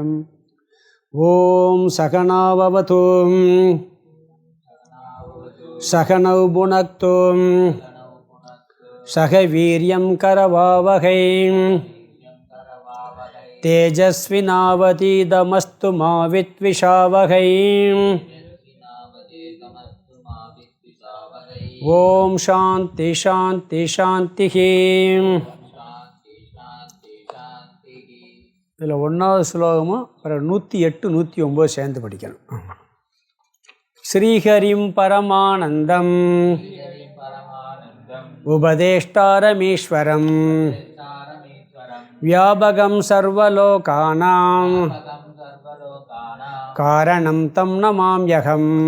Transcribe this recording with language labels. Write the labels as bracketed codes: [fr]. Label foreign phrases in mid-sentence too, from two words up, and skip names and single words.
[sa] ओं सहना भवतु सहनौ भुनक्तु सह वीर्यं करवावहै तेजस्विनावतीतमस्तु मा विद्विषावहै। ओं शान्ति शान्ति शान्तिः। [ta] இதில் ஒன்றாவது ஸ்லோகமும் அப்புறம் 108 109 சேர்ந்து படிக்கணும். [sa] श्रीहरिं परमानन्दम् उपदेष्टारमीश्वरम् व्यापकं सर्वलोकानां कारणं तं नमाम्यहम्.